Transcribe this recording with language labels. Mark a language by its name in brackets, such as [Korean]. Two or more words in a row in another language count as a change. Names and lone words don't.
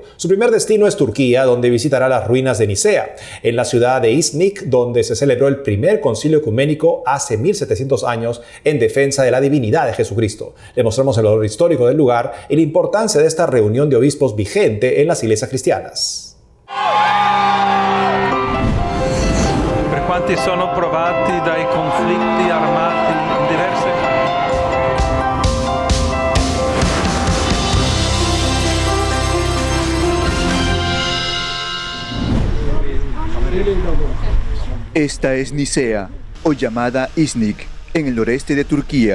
[Spanish] Su primer destino es Turquía, donde visitará las ruinas de Nicea, en la ciudad de Iznik, donde se celebró el primer concilio ecuménico hace 1700 años en defensa de la divinidad de Jesucristo. Le mostramos el valor histórico del lugar y la importancia de esta reunión de obispos vigente en las iglesias cristianas. [Italian] Per quanti sono provati dai conflitti armati in diverse [Spanish] Esta es Nicea, o llamada Iznik, en el noreste de Turquía.